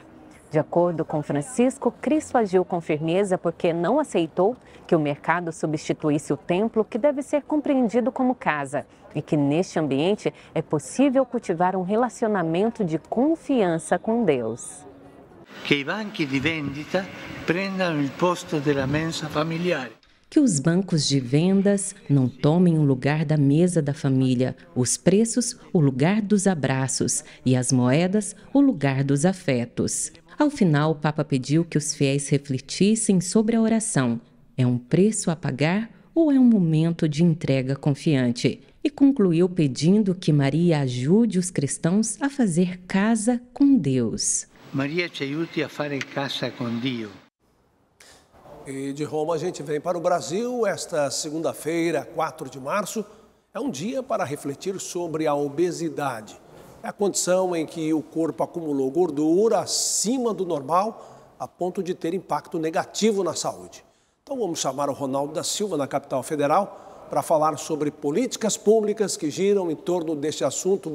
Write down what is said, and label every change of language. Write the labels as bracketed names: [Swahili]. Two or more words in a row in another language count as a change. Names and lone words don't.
[Portuguese] De acordo com Francisco, Cristo agiu com firmeza porque não aceitou que o mercado substituísse o templo, que deve ser compreendido como casa, e que neste ambiente é possível cultivar um relacionamento de confiança com Deus. [Italian] Que i banchi di vendita prendano il posto della mensa familiare. [Portuguese] Que os bancos de vendas não tomem o lugar da mesa da família, os preços o lugar dos abraços e as moedas o lugar dos afetos. Ao final, o Papa pediu que os fiéis refletissem sobre a oração. É um preço a pagar ou é um momento de entrega confiante? E concluiu pedindo que Maria ajude os cristãos a fazer casa com Deus. [Italian] Maria ci aiuti a fare casa con Dio. [Portuguese] E de Roma a gente vem para o Brasil. Esta segunda-feira, 4 de março, é um dia para refletir sobre a obesidade. É a condição em que o corpo acumulou gordura acima do normal, a ponto de ter impacto negativo na saúde. Então vamos chamar o Ronaldo da Silva, na capital federal, para falar sobre políticas públicas que giram em torno deste assunto.